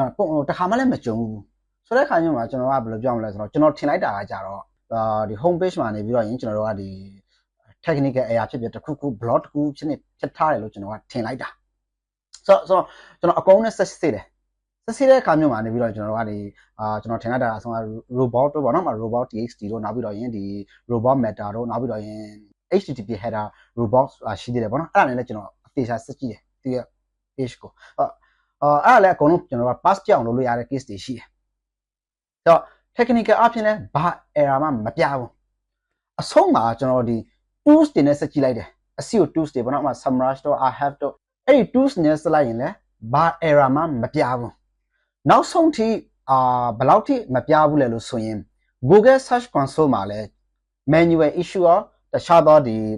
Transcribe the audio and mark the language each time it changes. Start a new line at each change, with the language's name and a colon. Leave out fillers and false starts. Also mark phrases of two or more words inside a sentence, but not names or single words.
Burmese: တော်တခါမှလည်းမကြုံဘူးဆိုတဲ့အခါမျိုးမှာကျွန်တော်ကဘယ်လိုပြောမလဲဆိုတော့ကျွန်တော်ထင်လိုက်တာကကြတော့ဒီ
English: home page
Burmese: မှာနေပြီးတော့ရင်ကျွန်တော်တို့ကဒီ
English: technical error
Burmese: ဖြစ်ဖြစ်တစ်ခုခု blog တစ်ခုဖြစ်ထားတယ်လို့ကျွန်တော်ကထင်လိုက်တာ ဆိုတော့ကျွန်တော်အကုန်နဲ့ဆက်စစ်တယ်စစ်တဲ့အခါမျိုးမှာနေပြီးတော့ကျွန်တော်တို့ကဒီကျွန်တော်ထင်လိုက်တာအဆုံးက robot တို့ပေါ့နော်
English: robot txt
Burmese: တို့နောက်ပြီးတော့ရင်ဒီ
English: robot meta
Burmese: တို့နောက်ပြီးတော့ရင်
English: http header robot
Burmese: ရှိသေးတယ်ပေါ့နော်အဲ့ဒါနဲ့လည်းကျွန်တော်အသေးစားစစ်ကြည့်တယ်သူရဲ့ page ကိုအဲ့ဒါလည်း အကုန်လုံးကျွန်တော်က pass ပြအောင်လုပ်လို့ရတဲ့ case တွေရှိတယ်ဆိုတော့ technical အဖြစ်လည်းဘာ error မှမပြဘူးအဆုံးမှာကျွန်တော်ဒီ tools တွေနဲ့စစ်ကြည့်လိုက်တယ်
English: SEO tools
Burmese: တွေပေါ့နော်ဥပမာ SEMrush တို့ Ahrefs တို့အဲ့ဒီ tools နဲ့စစ်လိုက်ရင်လည်းဘာ error မှမပြဘူးနောက်ဆုံးထိဘယ်လောက်ထိမပြဘူးလဲလို့ဆိုရင် Google Search Console မှာလည်း
English: manual issue
Burmese: ရောတခြားသောဒီ